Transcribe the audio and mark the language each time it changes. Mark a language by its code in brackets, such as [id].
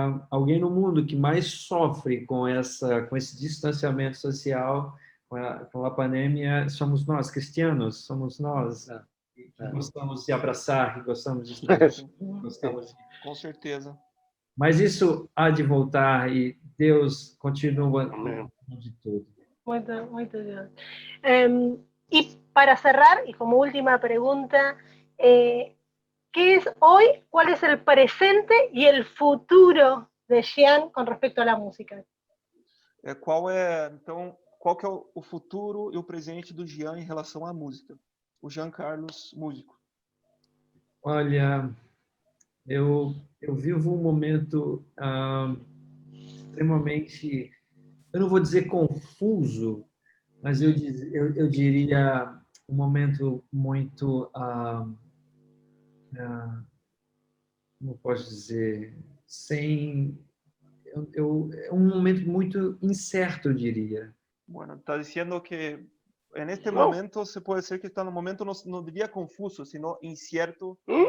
[pt] alguém no mundo que mais sofre com esse distanciamento social, com a pandemia, somos nós, cristianos, somos nós, que gostamos de abraçar, que gostamos de estar gostamos de... Com certeza. Mas isso há de voltar e Deus continua de tudo. [es] Muy bien. Y para cerrar, y como última pregunta, ¿qué es hoy, cuál es el presente y el futuro de Jean con respecto a la música? [pt] Qual que é o futuro e o presente do Jean em relação à música? O Jean Carlos, músico. Olha, eu vivo um momento extremamente, eu não vou dizer confuso, mas eu diria um momento muito, como posso dizer, é um momento muito incerto, eu diria. [es] Bueno, está diciendo que en este momento se puede decir que está en un momento, no diría confuso, sino incierto.